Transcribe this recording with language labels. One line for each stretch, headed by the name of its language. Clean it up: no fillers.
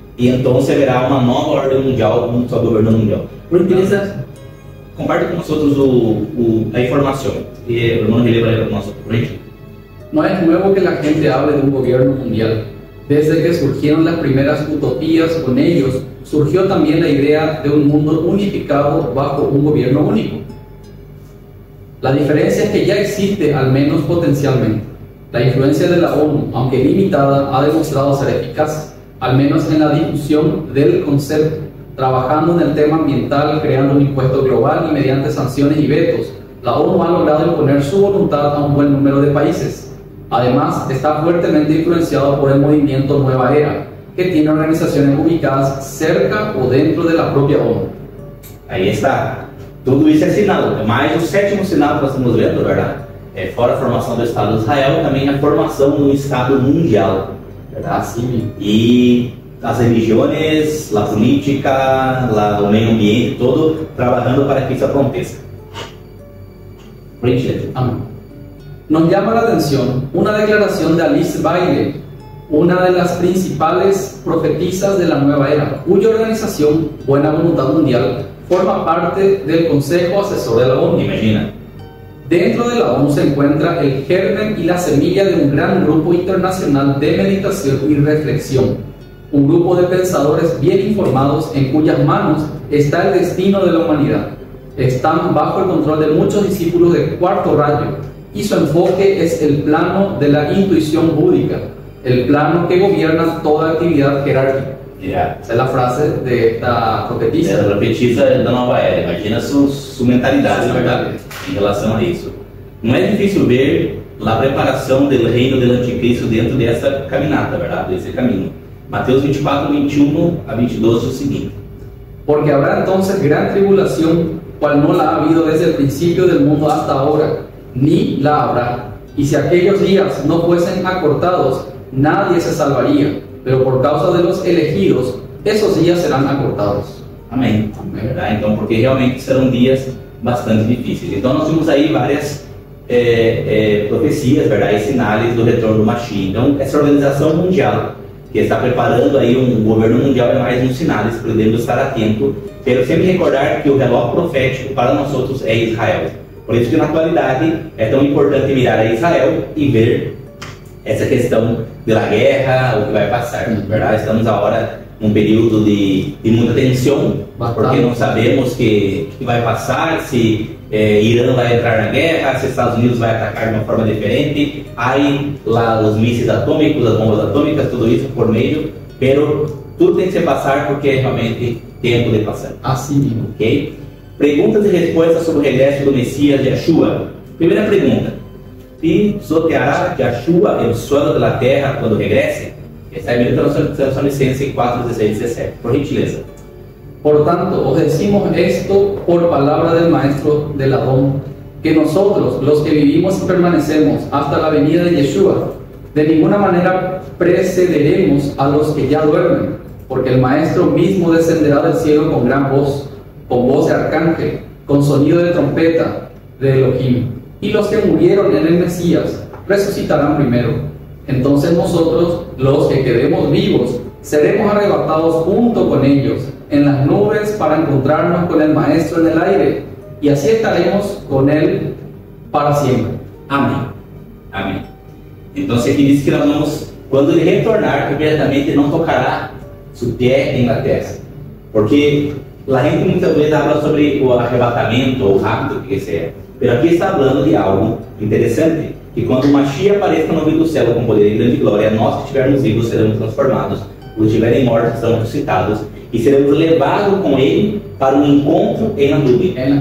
Portuguese: E então haverá uma nova ordem mundial, um só governo mundial. Por gentileza, comparte com nós a informação. E o irmão releva para nós.
Spanish: No es nuevo que la gente hable de un gobierno mundial. Desde que surgieron las primeras utopías con ellos, surgió también la idea de un mundo unificado bajo un gobierno único. La diferencia es que ya existe, al menos potencialmente. La influencia de la ONU, aunque limitada, ha demostrado ser eficaz, al menos en la difusión del concepto, trabajando en el tema ambiental, creando un impuesto global y mediante sanciones y vetos. La ONU ha logrado imponer su voluntad a un buen número de países. Además, está fuertemente influenciado por el movimiento Nueva Era, que tiene organizaciones ubicadas cerca o dentro de la propia ONU.
Portuguese: Aí está. Tudo isso é sinal, mas o sétimo sinal que nós estamos vendo, verdade? Fora a formação do Estado de Israel, também a formação do Estado mundial. Assim, e as religiões, a política, o meio ambiente, todo trabalhando para que isso aconteça.
Spanish: Amén. Nos llama la atención una declaración de Alice Bailey, una de las principales profetisas de la nueva era, cuya organización Buena Voluntad Mundial forma parte del Consejo Asesor de la ONU. Imagina. Dentro de la ONU se encuentra el germen y la semilla de un gran grupo internacional de meditación y reflexión, un grupo de pensadores bien informados en cuyas manos está el destino de la humanidad. Están bajo el control de muchos discípulos de cuarto rayo y su enfoque es el plano de la intuición búdica, el plano que gobierna toda actividad jerárquica. Esa es la frase de esta profetisa.
Portuguese: É a profetisa da nova era. Imagina sua mentalidade, na verdade, em relação a isso. Não é difícil ver a preparação do reino do anticristo dentro dessa caminata, verdade? Desse caminho. Mateus 24, 21 a 22 diz o seguinte:
Spanish: Porque habrá entonces gran tribulación, cual no la ha habido desde el principio del mundo hasta ahora, ni la habrá. Y si aquellos días no fuesen acortados, nadie se salvaría, pero por causa de los elegidos, esos días serán acortados.
Portuguese: Amém. Verdade? Então, porque realmente serão dias bastante difíceis. Então, nós temos aí várias profecias, verdade, e sinais do retorno do Mashiach. Então, essa organização mundial que está preparando aí um governo mundial é mais um sinal, podemos estar atento. Quero sempre recordar que o relógio profético para nós outros é Israel. Por isso que na atualidade é tão importante mirar a Israel e ver essa questão da guerra, o que vai passar. Verdade? Estamos agora num período de muita tensão, porque não sabemos que vai passar, se Irã vai entrar na guerra, se Estados Unidos vai atacar de uma forma diferente. Aí lá os mísseis atômicos, as bombas atômicas, tudo isso por meio, pero tudo tem que se passar porque é realmente tempo de passar. Assim mesmo. Ok? Perguntas e respostas sobre o regresso do Messias Yeshua. Primeira pergunta: pisoteará Yeshua
Spanish: el suelo
Portuguese: da terra quando regresse? Essa é a minha tradução licença em 4, 16 e 17. Por gentileza.
Spanish: Por tanto, os decimos esto por palabra del maestro del Adón, que nosotros, los que vivimos y permanecemos hasta la venida de Yeshua, de ninguna manera precederemos a los que ya duermen, porque el maestro mismo descenderá del cielo con gran voz, con voz de arcángel, con sonido de trompeta de Elohim, y los que murieron en el Mesías resucitarán primero. Entonces nosotros, los que quedemos vivos, seremos arrebatados junto con ellos en las nubes para encontrarnos con el Maestro en el aire, y así estaremos con él para siempre.
Portuguese: Amém. Amém. Então aqui diz que nós vamos, quando ele retornar, imediatamente não tocará seu pé em la terra, porque a gente muitas vezes fala sobre o arrebatamento ou o rapto que seja, mas aqui está falando de algo interessante, que quando o Mashiach apareça no meio do céu com poder e grande glória, nós que estivermos vivos seremos transformados, os que estiverem mortos serão ressuscitados e seremos levados com ele para um encontro em la nuvem.